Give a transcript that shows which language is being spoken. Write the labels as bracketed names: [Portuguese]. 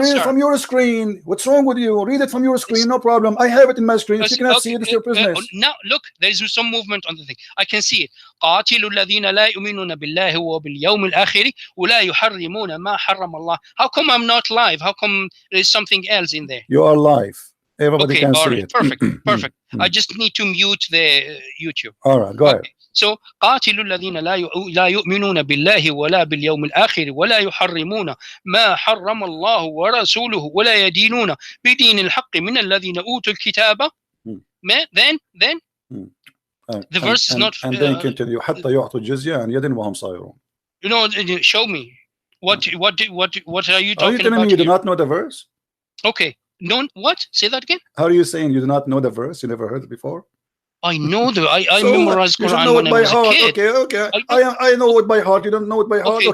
[English] Read it from your screen. What's wrong with you? Read it from your screen. No problem. I have it in my screen. If you cannot see it, it's your business. Now look, there is some movement on the thing. I can see it. [Arabic] قاتلوا الذين لا يؤمنون بالله وباليوم الآخر ولا يحرمون ما حرم الله. [English] How come I'm not live? How come there's something else in there? You are live. Everybody can see it. Perfect. I just need to mute the YouTube. All right, go ahead. [Arabic] So قاتلوا الذين لا يؤمنون بالله ولا باليوم الآخر ولا يحرمون ما حرم الله ورسوله ولا يدينون بدين الحق من الذين أوتوا الكتاب. [English] Then the verse is not. And then continue. [Arabic] حتى يعطوا الجزية عن يد وهم صاغرون. [English] You know, show me what are you talking about? Are you telling me you do not know the verse? Okay. No, what? Say that again. How are you saying you do not know the verse? You never heard it before? I know I memorized Quran when I was a kid. Okay. I know it by heart. You don't know it by heart.